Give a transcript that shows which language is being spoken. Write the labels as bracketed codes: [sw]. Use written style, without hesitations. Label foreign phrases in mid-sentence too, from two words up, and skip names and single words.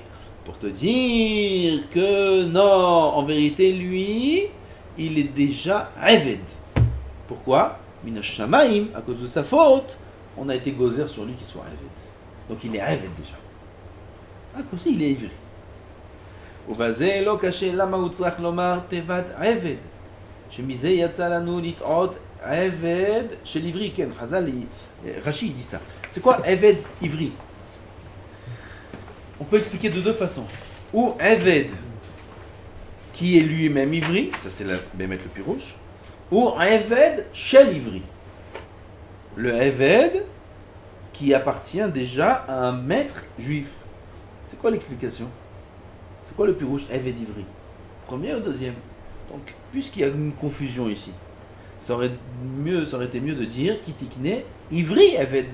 [fr] Pour te dire que non, en vérité, lui, il est déjà eved. Pourquoi? [he] מן השמים, [fr] à cause de sa faute. On a été gozer sur lui qu'il soit Eved. Donc il est Eved déjà. Ah, comme ça il est ivri. [he] ובזה לא קשה למה הוא צריך לומר תיבת עבד. שמזה יצא לנו לטעות עבד של עברי. כן, חז"ל, [fr] Rashi il dit ça. C'est quoi [he] עבד עברי? [fr] On peut expliquer de deux façons. Ou Eved qui est lui-même ivri, ça c'est Bémet le Pirouche. [he] Ou עבד של עברי. [fr] Le Eved qui appartient déjà à un maître juif. C'est quoi l'explication? C'est quoi le [he] פירוש עבד עברי? [fr] Premier ou deuxième? Donc, puisqu'il y a une confusion ici, ça aurait été mieux de dire [he] כי תקנה עברי עבד.